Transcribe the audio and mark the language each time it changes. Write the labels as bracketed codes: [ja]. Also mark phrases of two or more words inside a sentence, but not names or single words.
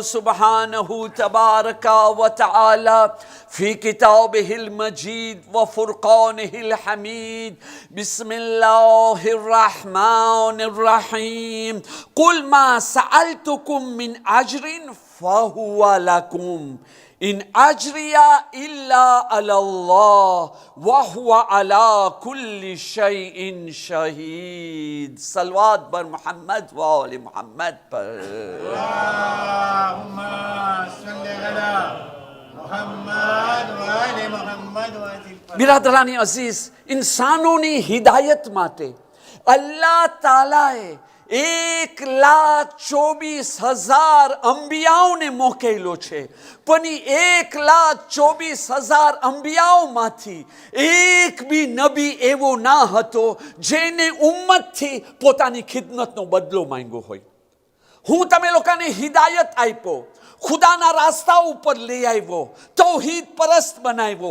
[ar] سبحانه تبارك وتعالى في كتابه المجيد وفرقانه الحميد بسم الله الرحمن الرحيم قل ما سألتكم من أجر فهو لكم إن أجري إلا على الله وهو على كل شيء شهيد صلوات بر محمد وآل محمد اللهم صل على محمد وآل محمد وأجل فرجهم [gu] બિરાદરાની અઝીઝ ઇન્સાનોની હિદાયત માટે અલ્લાહ તાલાએ 1,24,000 અંબિયાઓને મોકલેલો છે પણ એ 1,24,000 અંબિયાઓમાંથી એક બી નબી એવો ના હતો જેને ઉમ્મતથી પોતાની ખિદમતનો બદલો માંગ્યો હોય હું તમે લોકોને હિદાયત આપ્યો ખુદાના રાસ્તા ઉપર લઈ આવ્યો તૌહીદ પરસ્ત બનાવ્યો